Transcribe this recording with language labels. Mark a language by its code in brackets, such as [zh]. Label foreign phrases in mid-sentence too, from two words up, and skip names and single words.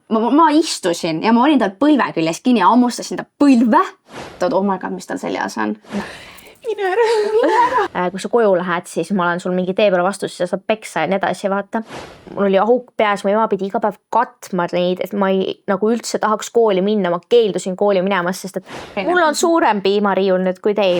[et] ma istusin ja ma olin tal põlve küljes kinni ja hammustasin ta põlve. [en] Oh my god, [et] mis tal seljas on? Mine ära. Kui sa koju lähed, siis ma olen sul mingi tee peale vastus, siis sa saad peksa ja nii edasi, vaata. Mul oli auk peas, mu ema pidi iga päev katma neid, et ma ei nagu üldse tahaks kooli minna, ma keeldusin kooli minemas, sest et mul on suurem piimariiul nüüd kui teil.